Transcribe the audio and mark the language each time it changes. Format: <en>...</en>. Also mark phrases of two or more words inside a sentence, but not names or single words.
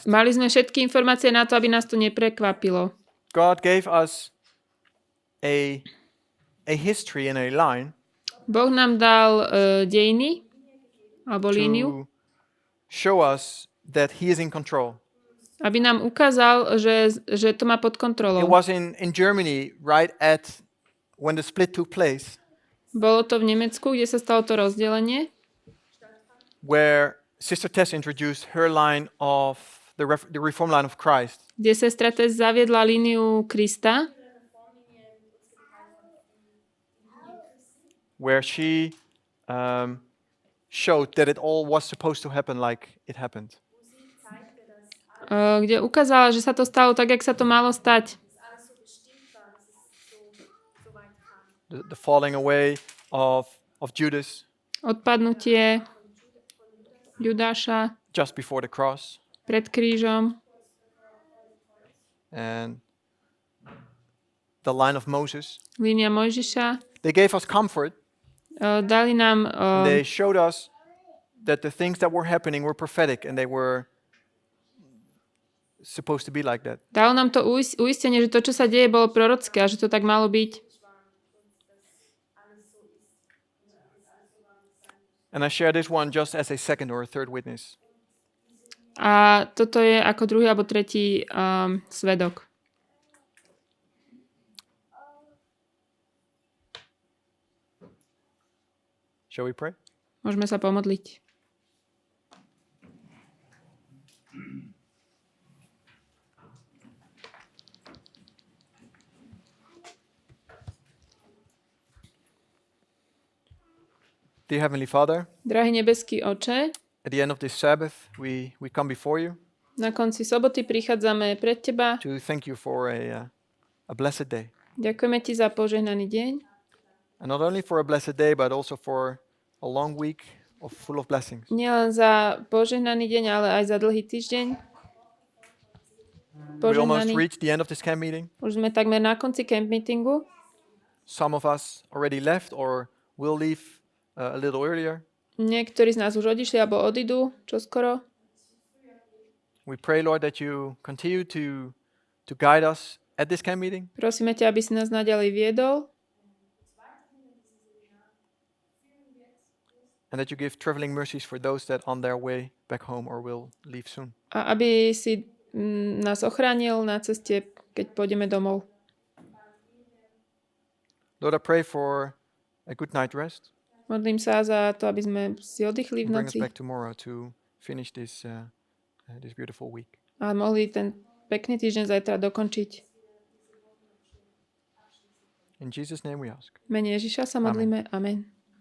<sk>Mali sme všetky informácie na to, aby nás to neprekvapilo.</sk> <en>God gave us a history and a line</en> <sk>Boh nám dal dejiny, alebo líniu,</sk> <en>to show us that He is in control.</en> <sk>aby nám ukázal, že to má pod</sk> <en>It</en> <sk>kontrolou.</sk> <en>was in Germany right at when the split took place,</en> <sk>Bolo to v Nemecku, kde sa stalo to rozdelenie,</sk> <en>where Sister Tess introduced her line of the reform line of Christ,</en> <sk>kde sestra Tess zaviedla líniu Krista,</sk> <en>where she showed that it all was supposed to happen like it happened.</en> <sk>kde ukázala, že sa to stalo tak, jak sa to malo stať.</sk> <en>The falling away of Judas</en> <sk>Odpadnutie Judáša</sk> <en>just before the cross,</en> <sk>pred krížom,</sk> <en>and the line of Moses.</en> <sk>línia Mojžiša.</sk> <en>They gave us comfort.</en> <sk>Dali nám,</sk> <en>They showed us that the things that were happening were prophetic and they were supposed to be like that.</en> <sk>dalo nám to uistenie, že to, čo sa deje, bolo prorocké a že to tak malo byť.</sk> <en>And I share this one just as a second or a third witness.</en> <sk>A toto je ako druhý alebo tretí svedok.</sk> <en>Shall we pray?</en> <sk>Môžeme sa pomodliť.</sk> <en>Dear Heavenly Father,</en> <sk>Drahý nebeský Oče,</sk> <en>at the end of this Sabbath, we come before you</en> <sk>na konci soboty prichádzame pred Teba.</sk> <en>to thank you for a blessed day.</en> <sk>Ďakujeme Ti za požehnaný deň.</sk> <en>And not only for a blessed day, but also for a long week full of blessings.</en> <sk>Nielen za požehnaný deň, ale aj za dlhý týždeň.</sk> <en>We almost</en> <sk>Požehnaný.</sk> <en>reached the end of this camp meeting.</en> <sk>Už sme takmer na konci</sk> <en>camp meetingu. Some of us already left or will leave a little earlier.</en> <sk>Niektorí z nás už odišli alebo odídu čoskoro.</sk> <en>We pray, Lord, that you continue to guide us at this camp meeting.</en> <sk>Prosíme ťa, aby si nás naďalej viedol</sk> <en>And that you give traveling mercies for those that on their way back home or will leave soon.</en> <sk>a aby si nás ochránil na ceste, keď pôjdeme domov.</sk> <en>Lord, I pray for a good night rest.</en> <sk>Modlím sa za to, aby sme si oddychli v</sk> <en>And bring us</en> <sk>noci</sk> <en>back tomorrow to finish this beautiful week.</en> <sk>a mohli ten pekný týždeň zajtra dokončiť.</sk> <en>In Jesus' name we ask.</en> <sk>V mene Ježiša sa modlíme. Amen.</sk>